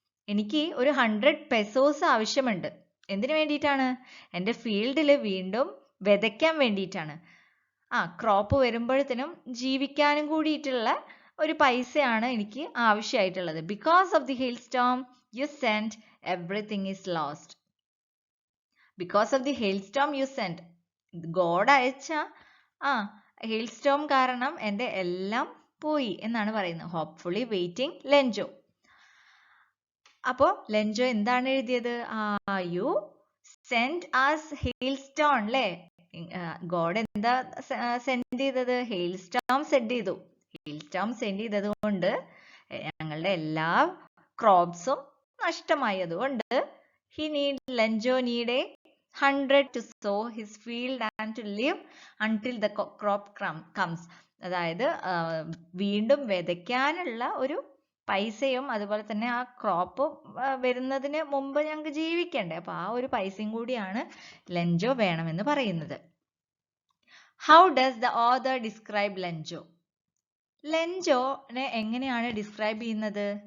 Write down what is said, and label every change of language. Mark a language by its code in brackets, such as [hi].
[ml] എനിക്ക് ഒരു 100 pesos ആവശ്യമുണ്ട്. എന്തിനു വേണ്ടിയിട്ടാണ്? എൻ്റെ ഫീൽഡിൽ വീണ്ടും വിതയ്ക്കാൻ വേണ്ടിയിട്ടാണ്. ക്രോപ്പ് വരുമ്പോഴത്തേനും ജീവിക്കാനും കൂടിയിട്ടുള്ള ഒരു പൈസയാണ് എനിക്ക് ആവശ്യമായിട്ടുള്ളത്. [en] Because of the hailstorm you sent, everything is lost. Because of the hailstorm you sent. [ml] God അയച്ച hailstorm കാരണം എൻ്റെ എല്ലാം പോയി എന്നാണ് പറയുന്നത്. [en] hopefully waiting [ml] ലെൻജോ. അപ്പോൾ ലെൻജോ എന്താണ് എഴുതിയത്? [en] you sent us hailstorm [ml] അല്ലേ? ഗോഡ് എന്താ സെൻഡ് ചെയ്തത്? hailstorm സെൻഡ് ചെയ്തു. hailstorm സെൻഡ് ചെയ്തത് കൊണ്ട് ഞങ്ങളുടെ എല്ലാ ക്രോപ്സും നഷ്ടമായി. [en] അതുകൊണ്ട് Lencho need 100 to sow his field and to live until the crop comes. [ml] അതായത് വീണ്ടും വിതയ്ക്കാനുള്ള ഒരു പൈസയും അതുപോലെ തന്നെ ആ ക്രോപ്പ് വരുന്നതിന് മുമ്പ് ഞങ്ങൾക്ക് ജീവിക്കണ്ടേ, അപ്പൊ ആ ഒരു പൈസയും കൂടിയാണ് ലെൻജോ വേണമെന്ന് പറയുന്നത്. [en] How does the author describe Lencho? [ml] ലെൻജോനെ എങ്ങനെയാണ് ഡിസ്ക്രൈബ് ചെയ്യുന്നത്?